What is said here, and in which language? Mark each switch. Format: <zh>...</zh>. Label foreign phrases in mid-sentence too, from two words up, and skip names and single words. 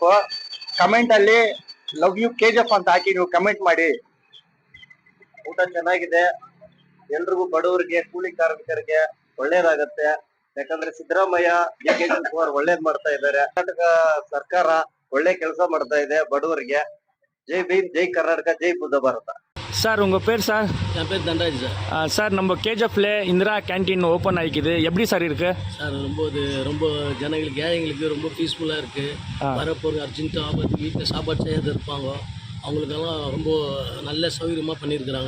<kn>ಕಮೆಂಟ್ ಅಲ್ಲಿ</kn> <en>love you</en> <kn>KGF ಅಂತ ಹಾಕಿ ನೀವು ಕಮೆಂಟ್ ಮಾಡಿ. ಊಟ ಚೆನ್ನಾಗಿದೆ. ಎಲ್ರಿಗೂ, ಬಡವರಿಗೆ, ಕೂಲಿ ಕಾರ್ಮಿಕರಿಗೆ ಒಳ್ಳೇದಾಗತ್ತೆ. ಯಾಕಂದ್ರೆ ಸಿದ್ದರಾಮಯ್ಯ ಒಳ್ಳೇದ್ ಮಾಡ್ತಾ ಇದ್ದಾರೆ. ಕರ್ನಾಟಕ ಸರ್ಕಾರ ಒಳ್ಳೆ ಕೆಲಸ ಮಾಡ್ತಾ ಇದೆ ಬಡವರಿಗೆ.</kn> <ta>ஜெய் பீம், ஜெய் கர்நாடகா, ஜெய் புத்த பாரதா. சார் உங்கள் பேர் சார்? என் பேர் தண்டராஜ் சார். சார், நம்ம KGFல இந்திரா கேன்டீன் ஓப்பன் ஆகிக்குது, எப்படி சார் இருக்கு சார்? ரொம்ப ஜனங்களுக்கு, ஏழைங்களுக்கு ரொம்ப பீஸ்ஃபுல்லாக இருக்குது. வரப்போகிற அர்ஜென்ட்டு ஆபத்து வீட்டில் சாப்பாடு செய்யாது இருப்பாங்க, அவங்களுக்கெல்லாம் ரொம்ப நல்ல சௌகரியமாக பண்ணியிருக்கிறாங்க.</ta>